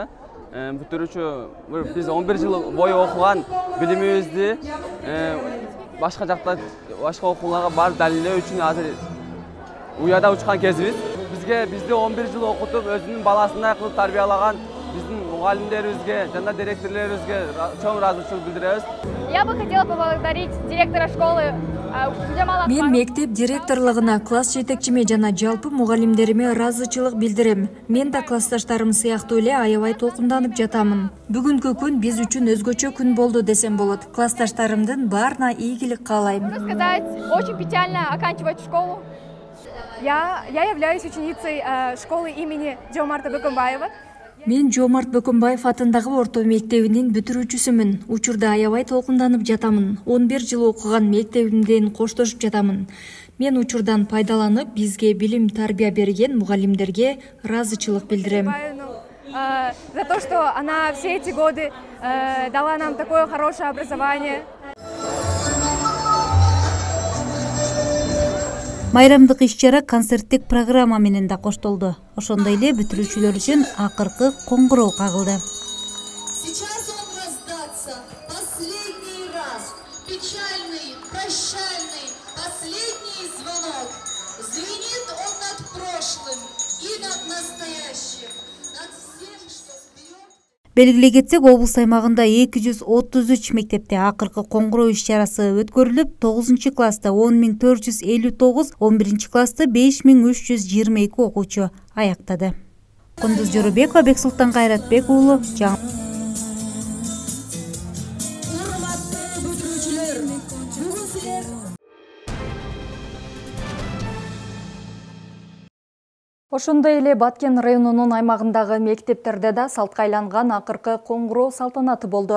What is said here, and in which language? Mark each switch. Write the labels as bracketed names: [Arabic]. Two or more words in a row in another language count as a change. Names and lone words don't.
[Kyrgyz] Бүтүрүүчү биз 11 жыл бою окуган билимибизди башка жакта, башка окууларга барып далилдөө үчүн азыр уяда учкан кезибиз. Бизди 11 жыл окутуп, өзүнүн баласындай кылып тарбиялаган биздин мугалимдерибизге жана директорлорубузга чоң ыраазычылык билдиребиз. [Russian] Я бы хотела поблагодарить директора школы. [Kyrgyz] Мен мектеп директорлыгына, класс жетекчиме жана жалпы мугалимдериме ыраазычылык билдирем. Мен да классташтарым сыяктуу эле аябай толкунданып жатамын. Бүгүнкү күн биз үчүн өзгөчө күн болду десем болот. Классташтарымдын баарына ийгилик каалайм. [Russian] Можно сказать, очень печально оканчивать школу. Я являюсь ученицей школы имени Жоомарта Бөкөнбаева. [Kyrgyz] Мен Жоомарт Бөкөнбаев атындагы орто мектебинин бүтүрүүчүсүмүн. Учурда аябай толкунданып жатамын. 11 жыл окуган мектебимден коштошуп жатамын. Мен учурдан пайдаланып, бизге билим тарбия берген мугалимдерге ыраазычылык билдирем. [Russian] За то, что она все эти годы дала нам такое хорошее образование. [Kyrgyz] Майрамдык иш-чара концерттик программа менен да коштолду. Ошондой эле бүтүрүүчүлөр үчүн акыркы коңгуроо кагылды. [Russian] Сейчас он раздастся последний раз. Печальный, прощальный, последний звонок. Звенит он над прошлым и над настоящим, над всем, что вперед. [Kyrgyz] Белгилей кетсек, облус аймагында 233 мектепте акыркы коңгуроо иш-чарасы өткөрүлүп, 9 класста 10.459, 11 класста 5.322 окуучу аяктады. Кундуз Жорубекова, Бексултан Кайратбек уулу, Ошондой эле Баткен районунун аймагындагы мектептерде да салтка айланган акыркы коңгуроо салтанаты болду.